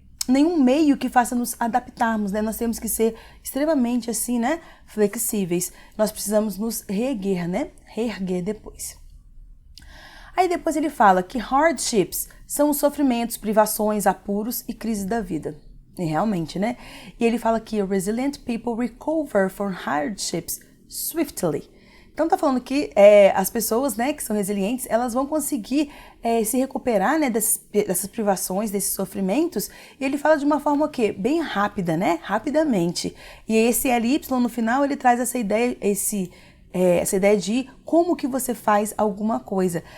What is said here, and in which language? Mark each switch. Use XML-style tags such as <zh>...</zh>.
<pt>nenhum meio que faça nos adaptarmos, né? Nós temos que ser extremamente assim, né? Flexíveis. Nós precisamos nos reerguer, né? Reerguer depois. Aí depois ele fala que hardships são os sofrimentos, privações, apuros e crises da vida. E realmente, né? E ele fala que</pt> <en>resilient people recover from hardships swiftly.</en> <pt>Então tá falando que as pessoas, né, que são resilientes, elas vão conseguir se recuperar, né, dessas privações, desses sofrimentos. E ele fala de uma forma o quê? Bem rápida, né? Rapidamente. E esse LY no final ele traz essa ideia, essa ideia de como que você faz alguma coisa.</pt>